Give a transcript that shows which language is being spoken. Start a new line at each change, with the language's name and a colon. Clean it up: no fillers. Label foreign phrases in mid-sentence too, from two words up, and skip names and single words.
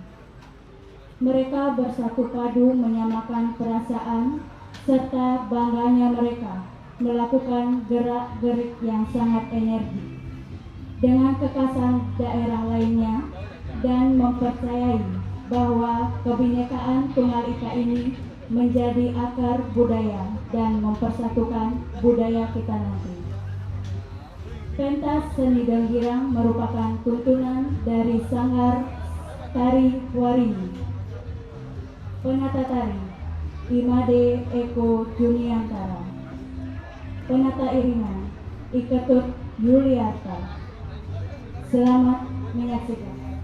Indonesian: Mereka bersatu padu menyamakan perasaan serta bangganya mereka melakukan gerak-gerik yang sangat energik dengan kekhasan daerah lainnya dan mempercayai bahwa kebinekaan Tunggal Ika ini menjadi akar budaya dan mempersatukan budaya kita nanti. Pentas seni Denggirang merupakan tuntunan dari Sanggar Tari Waringin. Penata tari Imade Eko Juniantara. Penata iringan Iketut Yuliarta. Selamat menyaksikan.